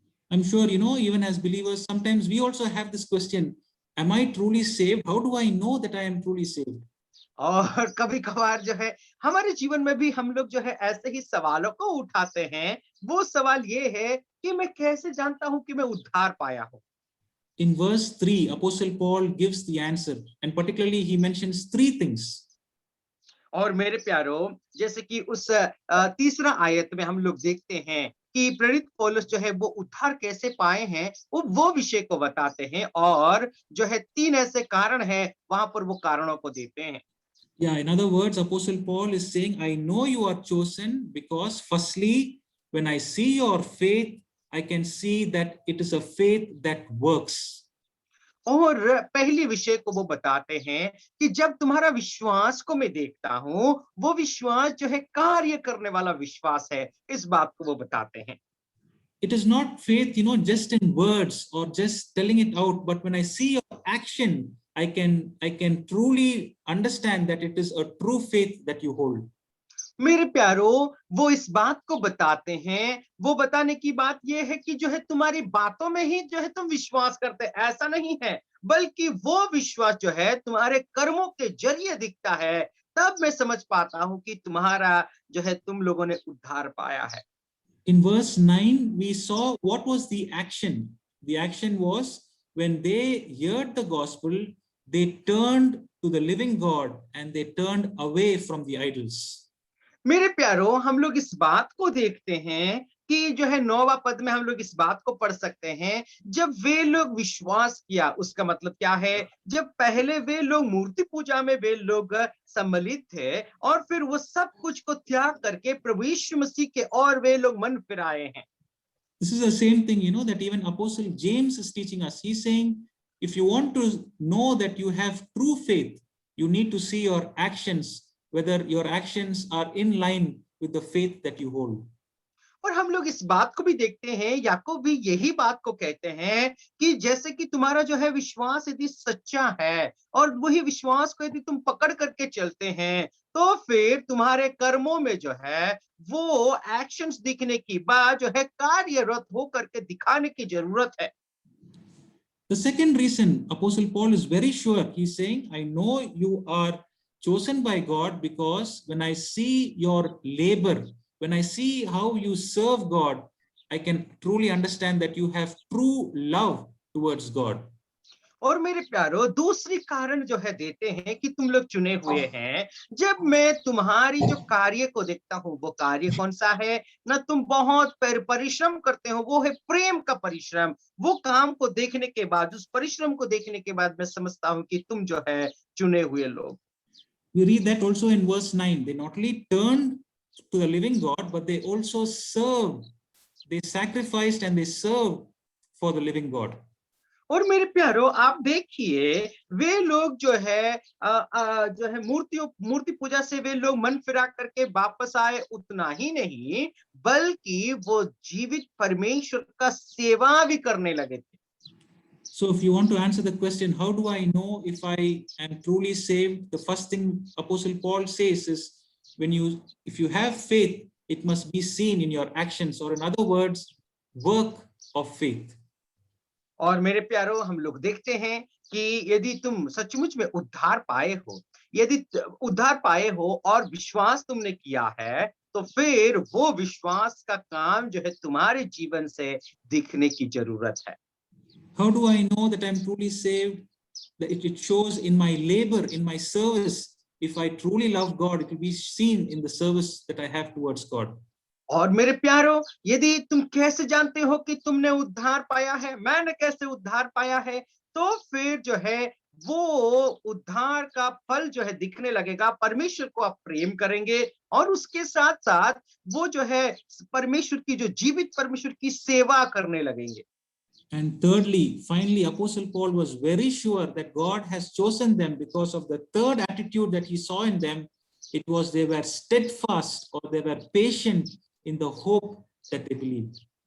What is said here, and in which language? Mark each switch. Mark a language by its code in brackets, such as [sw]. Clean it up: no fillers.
[en] I'm sure, even as believers, sometimes we also have this question, am I truly saved? How do I know that I am truly saved? [hi] और कभी कभार जो है हमारे जीवन में भी हम लोग जो है ऐसे ही सवालों को उठाते हैं। वो सवाल ये है कि मैं कैसे जानता हूं कि मैं उद्धार पाया हूं। [en] In verse 3, Apostle Paul gives the answer, and particularly he mentions three things. [hi] और मेरे प्यारो, जैसे कि उस तीसरा आयत में हम लोग देखते हैं कि प्रेरित पौलुस जो है वो उद्धार कैसे पाए हैं, वो विषय को बताते हैं और जो है तीन ऐसे कारण हैं, वहां पर वो कारणों को देते हैं। [en] Yeah, in other words, Apostle Paul is saying, I know you are chosen because firstly, when I see your faith, I can see that it is a faith that works. [hi] और पहली विषय को वो बताते हैं कि जब तुम्हारा विश्वास को मैं देखता हूं, वो विश्वास जो है कार्य करने वाला विश्वास है, इस बात को वो बताते हैं। [en] It is not faith, just in words or just telling it out, but when I see your action, I can truly understand that it is a true faith that you hold. [hi] मेरे प्यारो, वो इस बात को बताते हैं, वो बताने की बात ये है कि जो है तुम्हारी बातों में ही जो है तुम विश्वास करते, ऐसा नहीं है, बल्कि वो विश्वास जो है तुम्हारे कर्मों के जरिए दिखता है। तब मैं समझ पाता हूं कि तुम्हारा जो है तुम लोगों ने उद्धार पाया है। [en] In verse 9, we saw what was the action. The action was when they heard the gospel, they turned to the living God and they turned away from the idols. [hi] मेरे प्यारो, हम लोग इस बात को देखते हैं कि जो है 9वां पद में हम लोग इस बात को पढ़ सकते हैं, जब वे लोग विश्वास किया, उसका मतलब क्या है? जब पहले वे लोग मूर्ति पूजा में वे लोग सम्मिलित थे और फिर वो सब कुछ को त्याग करके प्रभु यीशु मसीह के और वे लोग मन फिराए हैं। [en] This is the same thing, that even Apostle James is teaching us. He's saying, if you want to know that you have true faith, you need to see your actions, whether your actions are in line with the faith that you hold. [hi] और हम लोग इस बात को भी देखते हैं, याकूब भी यही बात को कहते हैं कि जैसे कि तुम्हारा जो है विश्वास यदि सच्चा है और वही विश्वास को यदि तुम पकड़ करके चलते हैं, तो फिर तुम्हारे कर्मों में जो है वो एक्शंस दिखने की बात जो है कार्यरत हो करके दिखाने की जरूरत है। [en] The second reason Apostle Paul is very sure, he's saying, I know you are chosen by God because when I see your labor, when I see how you serve God, I can truly understand that you have true love towards God. [hi] और मेरे प्यारो, दूसरी कारण जो है देते हैं कि तुम लोग चुने हुए हैं। जब मैं तुम्हारी जो कार्य को देखता हूं, वो कार्य कौन सा है? ना तुम बहुत परिश्रम करते हो, वो है प्रेम का परिश्रम। वो काम को देखने के बाद, उस परिश्रम को देखने के बाद मैं समझता हूं कि तुम जो है चुने हुए लोग। [en] We read that also in verse 9. They not only turned to the living God, but they also served. They sacrificed and they served for the living God. [hi] और मेरे प्यारो, आप देखिए, वे लोग जो है मूर्ति पूजा से वे लोग मन फिरा करके वापस आए, उतना ही नहीं बल्कि वो जीवित परमेश्वर का सेवा भी करने लगे थे। [en] So if you want to answer the question, how do I know if I am truly saved? The first thing Apostle Paul says is, if you have faith, it must be seen in your actions, or in other words, work of faith. [hi] और मेरे प्यारो, हम लोग देखते हैं कि यदि तुम सचमुच में उद्धार पाए हो, यदि उद्धार पाए हो और विश्वास तुमने किया है, तो फिर वो विश्वास का काम जो है तुम्हारे जीवन से दिखने की जरूरत है। [en] How do I know that I'm truly saved? That it shows in my labor, in my service. If I truly love God, it will be seen in the service that I have towards God. [hi] और मेरे प्यारो, यदि तुम कैसे जानते हो कि तुमने उद्धार पाया है, मैंने कैसे उद्धार पाया है? तो फिर जो है वो उद्धार का फल जो है दिखने लगेगा। परमेश्वर को आप प्रेम करेंगे और उसके साथ साथ वो जो है परमेश्वर की, जो जीवित परमेश्वर की सेवा करने लगेंगे। [en] And thirdly, finally, Apostle Paul was very sure that God has chosen them because of the third attitude that he saw in them. It was they were steadfast or they were patient in the hope that they believed.